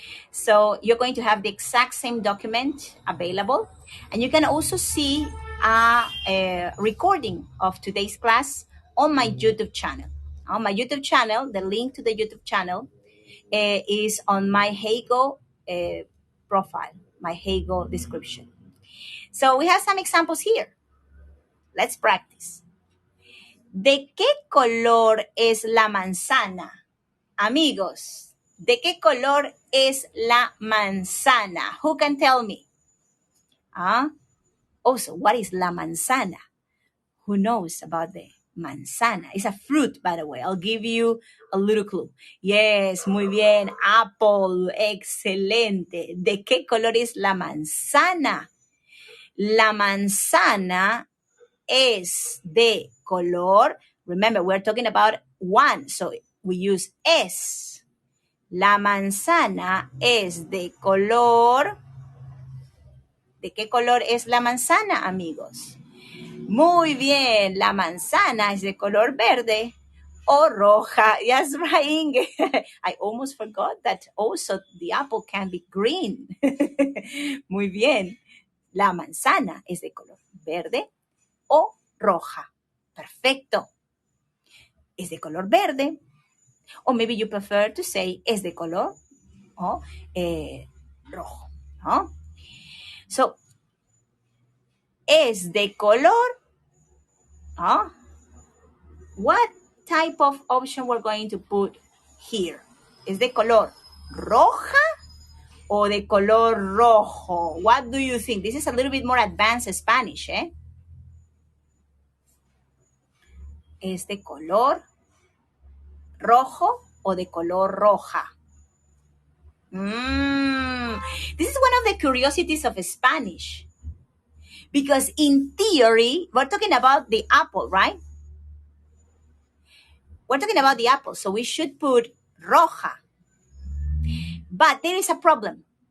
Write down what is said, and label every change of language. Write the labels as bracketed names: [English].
[English] So you're going to have the exact same document available, and you can also see a recording of today's class on my YouTube channel. On my YouTube channel, the link to the YouTube channel is on my Heygo profile, my Heygo description. So we have some examples here. Let's practice. [Spanish] ¿De qué color es la manzana? Amigos, ¿de qué color es la manzana? [English] Who can tell me? Also, what is la manzana? Who knows about the manzana? It's a fruit, by the way. I'll give you a little clue. [Spanish] Yes, muy bien. Apple, excelente. ¿De qué color es la manzana? La manzana es de color. [English] Remember, we're talking about one, so we use es. [Spanish] La manzana es de color. ¿De qué color es la manzana, amigos? Muy bien, la manzana es de color verde o roja. [English] Yes, right, Inge. I almost forgot that also the apple can be green. [Spanish] Muy bien. La manzana es de color verde o roja. Perfecto. Es de color verde. [English] Or maybe you prefer to say [Spanish] es de color rojo. ¿No? So, es de color. [English] What type of option we're going to put here? [Spanish] ¿Es de color roja o de color rojo? [English] What do you think? This is a little bit more advanced Spanish, ¿eh? [Spanish] ¿Es de color rojo o de color roja? [English] This is one of the curiosities of Spanish. Because in theory, we're talking about the apple, right? We're talking about the apple, so we should put roja. But there is a problem.